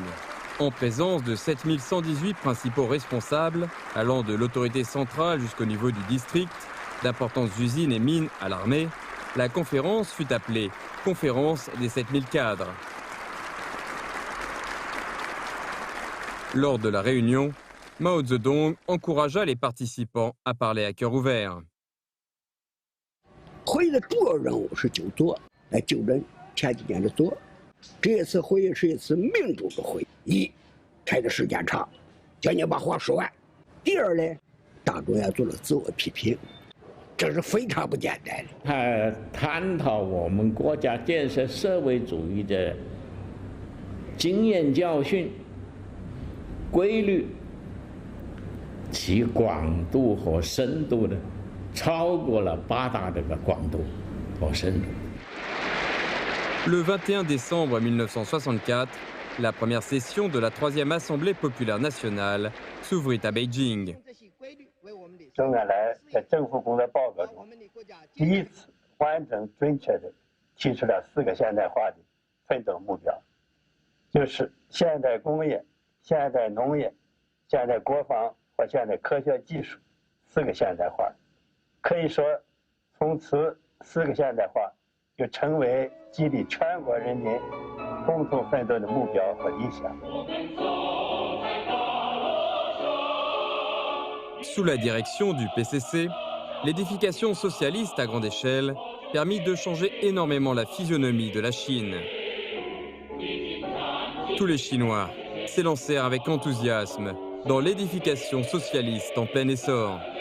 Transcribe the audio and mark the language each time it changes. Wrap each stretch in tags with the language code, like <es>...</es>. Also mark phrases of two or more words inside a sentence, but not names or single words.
<fr>En présence de 7118 principaux responsables, allant de l'autorité centrale jusqu'au niveau du district, d'importantes usines et mines à l'armée, la conférence fut appelée « Conférence des 7000 cadres ». Lors de la réunion, Mao Zedong encouragea les participants à parler à cœur ouvert.</fr> <zh>会议的主要任务是就做，来纠正前几年的做。这次会议是一次民主的会议， 开的时间长，叫你把话说完。第二呢，党中央做了自我批评，这是非常不简单的。他探讨我们国家建设社会主义的经验教训、规律，其广度和深度呢，超过了8大这个广度和深度。</zh> <fr>Le 21 décembre 1964, la première session de la 3e Assemblée populaire nationale s'ouvrit à Beijing.</fr> <zh>周恩来在政府工作报告中，第一次完整准确地提出了4个现代化的奋斗目标，就是现代工业、现代农业、现代国防和现代科学技术4个现代化。可以说，从此4个现代化就成为激励全国人民共同奋斗的目标和理想。</zh> <fr>Sous la direction du PCC, l'édification socialiste à grande échelle permit de changer énormément la physionomie de la Chine. Tous les Chinois s'élancèrent avec enthousiasme dans l'édification socialiste en plein essor.</fr>